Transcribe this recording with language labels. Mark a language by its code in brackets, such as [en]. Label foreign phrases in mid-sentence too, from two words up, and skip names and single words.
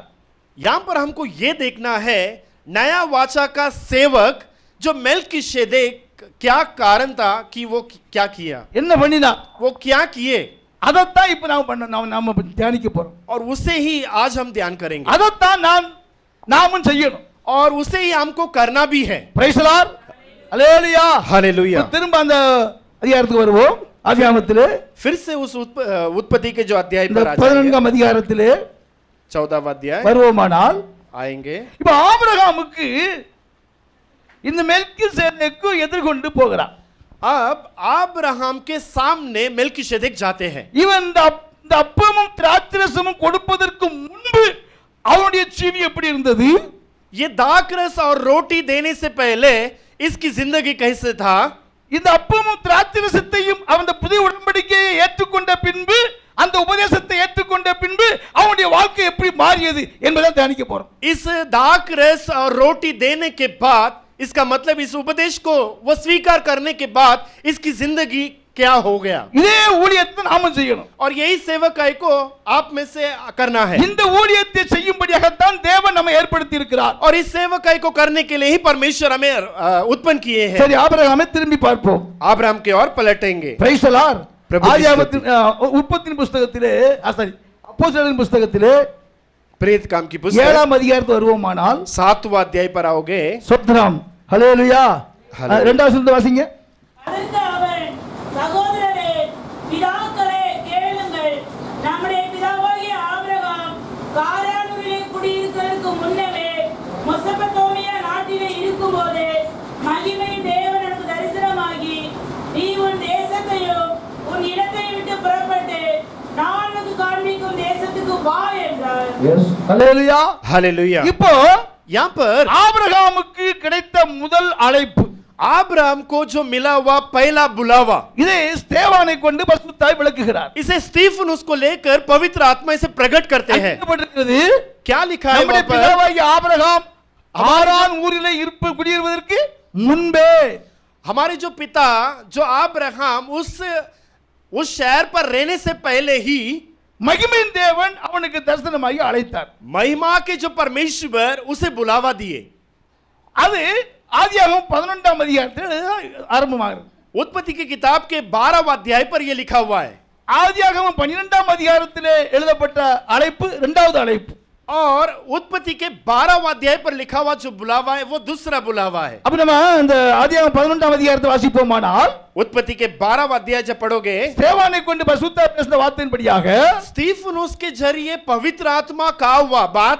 [hi] यहाँ पर हमको ये देखना है नया वाचा का सेवक जो मेल्किशेदेक क्या कारण था कि वो क्या किया, [ta] என்ன பண்ணினார்? [hi] वो क्या किए, [ta] அதைத்தான் இப்ப நாம தியானிக்க போறோம். [hi] और उसे ही आज हम ध्यान करेंगे [ta] அதைத்தான் நாமும் செய்யணும். [hi] और उसे ही हमको करना भी है। [en] Praise the Lord. [ta] ஹalleluya. [hi] हालेलुया। [ta] திரும்ப அந்த அதிகாரத்துக்கு வருவோம். ஆதியாகமத்திலே [hi] फिर से उस उत्पत्ति के जो अध्याय [ta] இந்த [hi] पर आ जाएंगे, [ta] 14ஆம் அதிகாரத்திலே [hi] 14वां अध्याय [ta] வருவோமானால் [hi] आएंगे। [ta] இப்ப ஆபிரகாமுக்கு இந்த மெல்கிசேதேக்கு எதிர்கொண்டு போகிறான். [hi] अब अब्राहम के सामने मेल्किशेदेक जाते हैं। [ta] இவன் இந்த அப்பமும் திராட்சரசமும் கொடுப்பதற்கு முன்பு அவனுடைய ஜீவி எப்படி இருந்தது? [hi] ये दाखरस और रोटी देने से पहले इसकी जिंदगी कैसे था? [ta] இந்த அப்பமும் திராட்சரசத்தையும் அவன் புதிய உடன்படிக்கையை ஏற்றுக்கொண்ட பின்பு அந்த உபதேசத்தை ஏற்றுக்கொண்ட பின்பு அவனுடைய வாழ்க்கை எப்படி மாறியது என்பதை தியானிக்க போறோம். [hi] इस दाखरस और रोटी देने के बाद, इसका मतलब इस उपदेश को वो स्वीकार करने के बाद इसकी जिंदगी क्या हो गया, [ta] இதே ஊழியத்தை நாம செய்யணும். [hi] और यही सेवकाई को आप में से करना है। [ta] இந்த ஊழியத்தை செய்யும்படியாகத்தான் தேவன் நம்மை ஏற்படுத்தி இருக்கிறார். [hi] और इस सेवकाई को करने के लिए ही परमेश्वर हमें उत्पन्न किए हैं। [ta] சரி, ஆபிரகாமை திரும்பி பார்ப்போம். [hi] अब्राहम के और पलटेंगे। [en] Praise the Lord. [ta] பிரபு ஆதியாகமத்தின் உற்பத்தியின் புஸ்தகத்திலே அப்போஸ்தலரின் புஸ்தகத்திலே [hi] प्रेरित काम की पुस्तक [ta] 7ஆம் அதிகாரத்துக்கு வருவோமானால் [hi] 7वां अध्याय पर आओगे। [ta] ஸ்தோத்திரம். ஹalleluya. ஹalleluya. இரண்டாவது வசனத்தை வாசிங்க. அதற்கு அவன், சகோதரரே, பிதாக்களே, கேளுங்கள். நம்முடைய பிதாவாகிய ஆபிரகாம் காரானூரிலே குடியிருக்கிறதற்கு முன்னமே மெசொப்பொத்தாமியா நாட்டிலே இருக்கும்போதே மகிமை தேவன் எனக்கு தரிசனமாகி, நீ உன் தேசத்தையும் உன் இடத்தையும் விட்டு புறப்பட்டு நான் உனக்கு காண்பிக்கும் தேசத்துக்கு வா என்றார். ஹalleluya. [hi] हालेलुया। [ta] இப்போ [hi] यहाँ पर [ta] ஆபிரகாமுக்கு கிடைத்த முதல் அழைப்பு, [hi] अब्राहम को जो मिला हुआ पहला बुलावा, [ta] இதை ஸ்தேவானை கொண்டு பரிசுத்தாய் விளக்குகிறார். [hi] इसे स्टीफनुस को लेकर पवित्र आत्मा से प्रकट करते हैं। [ta] எழுதப்பட்டிருக்கிறது, [hi] क्या लिखा है [ta] நம்முடைய [hi] वहाँ पर? [ta] பிதாவாகிய ஆபிரகாம் ஆரான் ஊரிலே குடியிருப்பதற்கு முன்பே, [hi] हमारे जो पिता जो अब्राहम उस शहर पर रहने से पहले ही [ta] மகிமையின் தேவன் அவனுக்கு தரிசனமாகி அழைத்தார். [hi] महिमा के जो परमेश्वर उसे बुलावा दिए। [ta] அது ஆதியாகமம் 11ஆம் அதிகாரத்தில் ஆரம்பமாகிறது. [hi] उत्पत्ति की किताब के 12वां अध्याय पर यह लिखा हुआ है। [ta] ஆதியாகமம் 12ஆம் அதிகாரத்திலே எழுதப்பட்ட அழைப்பு இரண்டாவது அழைப்பு. [hi] और उत्पत्ति के 12वां अध्याय पर लिखा हुआ जो बुलावा है वो दूसरा बुलावा है। [ta] அப்ப நம்ம இந்த ஆதியாகமம் 11ஆம் அதிகாரத்தை வாசிப்போமானால், [hi] उत्पत्ति के 12वां अध्याय जब पढ़ोगे, [ta] ஸ்தேவானை கொண்டு பரிசுத்தாய் பேசின வார்த்தையின்படியாக [hi] स्टीफनुस के जरिए पवित्र आत्मा का हुआ बात,